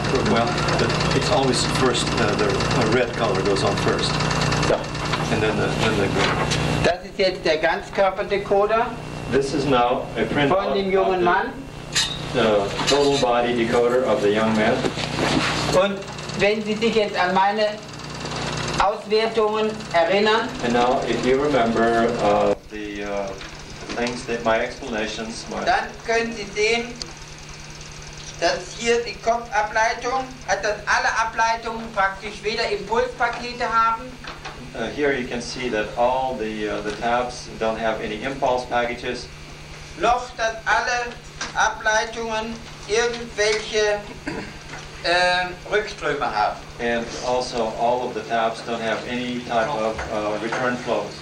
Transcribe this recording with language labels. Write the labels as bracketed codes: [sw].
[en] Well, it's always first, the red color goes on first. And then the green. [de] Das ist jetzt der Ganzkörperdecoder [en] This is now a print [de] von dem jungen Mann. [en] The total body decoder of the young man. [de] Und wenn Sie sich jetzt an meine Auswertungen erinnern, [en] And now, if you remember the things that my explanations, [de] dann können Sie sehen, dass hier die Kopfableitung, dass alle Ableitungen praktisch weder Impulspakete haben, [en] here you can see that all the tabs don't have any impulse packages, [de] noch dass alle Ableitungen irgendwelche Rückströme haben. [en] and also all of the tabs don't have any type of return flows.